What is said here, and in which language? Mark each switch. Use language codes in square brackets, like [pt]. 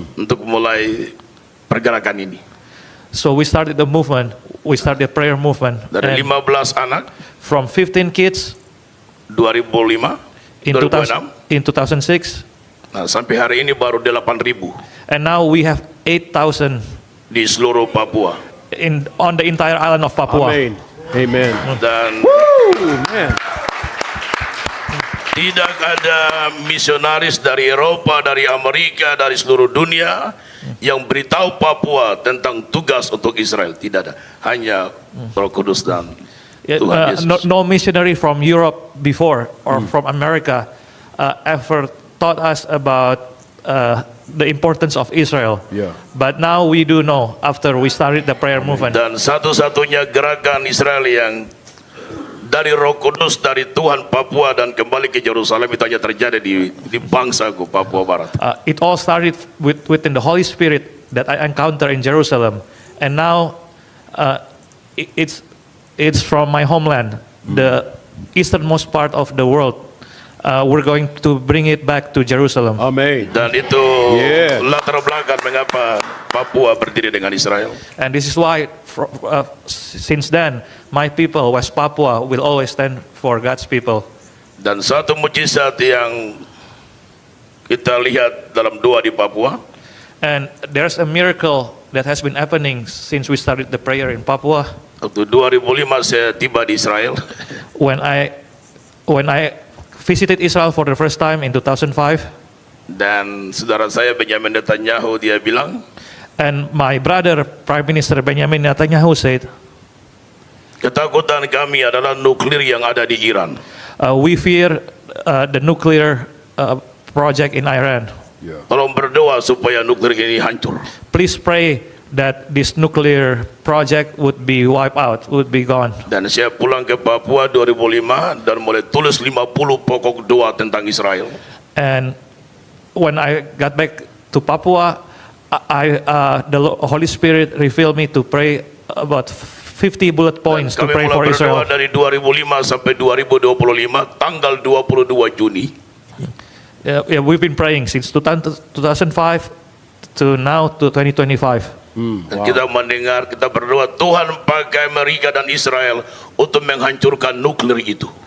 [id] untuk mulai pergerakan ini. [en] So we started the movement. We started the prayer movement. [id] Dari 15 anak, [en] from 15 kids 2005, in 2006, 2006, [id] nah, sampai hari ini baru 8.000 [en] and now we have 8,000 [id] di seluruh Papua. [en] on the entire island of Papua. Amen. Amen. [id] Dan [en] Woo, man. [id] tidak ada misionaris dari Eropa, dari Amerika, dari seluruh dunia yang beritahu Papua tentang tugas untuk Israel. Tidak ada. Hanya Roh Kudus dan Tuhan Yesus. [en] No missionary from Europe before or from America ever taught us about the importance of Israel. Yeah. But now we do know after we started the prayer movement. [id] Dan satu-satunya gerakan Israel yang dari Roh Kudus, dari Tuhan Papua dan kembali ke Yerusalem itu hanya terjadi di bangsaku Papua Barat. [en] It all started within the Holy Spirit that I encounter in Jerusalem, and now it's from my homeland, the easternmost part of the world. We're going to bring it back to Jerusalem. Amen. [id] Dan itu [en] Yeah. [id] latar belakang mengapa Papua berdiri dengan Israel. [en] And this is why, since then, my people, West Papua, will always stand for God's people. [id] Dan satu mujizat yang kita lihat dalam doa di Papua, [en] And there's a miracle that has been happening since we started the prayer in Papua. [id] waktu 2005 saya tiba di Israel. [en] When I visited Israel for the first time in 2005, [id] Dan saudara saya Benjamin Netanyahu dia bilang, [en] and my brother, Prime Minister Benjamin Netanyahu, said, [id] ketakutan kami adalah nuklir yang ada di Iran. [en] we fear the nuclear project in Iran. [id] Tolong berdoa supaya nuklir ini hancur. [en] Please pray that this nuclear project would be wiped out, would be gone. [id] Dan saya pulang ke Papua 2005 dan mulai tulis 50 pokok doa tentang Israel. [en] And when I got back to Papua, the Holy Spirit revealed me to pray about 50 bullet points to [id] Kami [en] pray [id] mulai [en] for [id] berdoa [en] Israel. [id] dari 2005 sampai 2025 tanggal 22 Juni. [en] Yeah, we've been praying since 2005 to now to 2025. [id] Dan kita mendengar, kita berdoa Tuhan pakai Amerika dan Israel untuk menghancurkan nuklir itu.